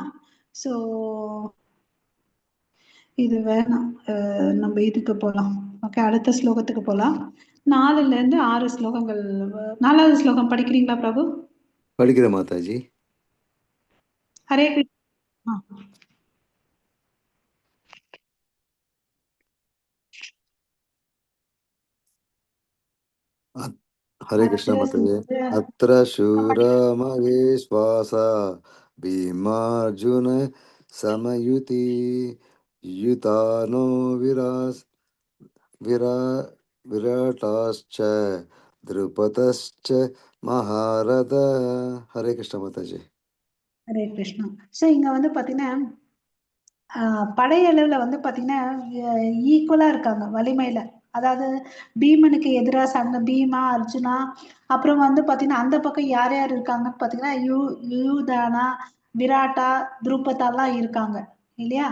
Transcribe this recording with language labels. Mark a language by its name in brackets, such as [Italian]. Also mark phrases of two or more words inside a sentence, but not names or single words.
[Tamil] சோ இது வேணாம், நம்ம இதுக்கு போலாம் ஓகே. அடுத்த ஸ்லோகத்துக்கு போலாம். 4ல இருந்து 6 ஸ்லோகங்கள். 4வது ஸ்லோகம் படிக்கிறீங்களா பிரபு? படிக்கிற மாதாஜி. ஹரே கிருஷ்ணா. [Hindi] हरे कृष्ण माताजी. [Sanskrit] अत्र शूरमहेश्वास भीमार्जुन समयुति युतानो विराटाश्च द्रुपदश्च महारथ. [Hindi] हरे कृष्ण माताजी. [Tamil] ஹரே கிருஷ்ணா. ஸோ இங்க வந்து பாத்தீங்கன்னா படையளவுல வந்து பாத்தீங்கன்னா ஈக்குவலா இருக்காங்க வலிமையில. அதாவது பீமனுக்கு எதிரா சண்டை பீமா, அர்ஜுனா, அப்புறம் வந்து பாத்தீங்கன்னா அந்த பக்கம் யார் யார் இருக்காங்கன்னு பாத்தீங்கன்னா யூதானா, விராட்டா, துருபதாலாம் இருக்காங்க இல்லையா.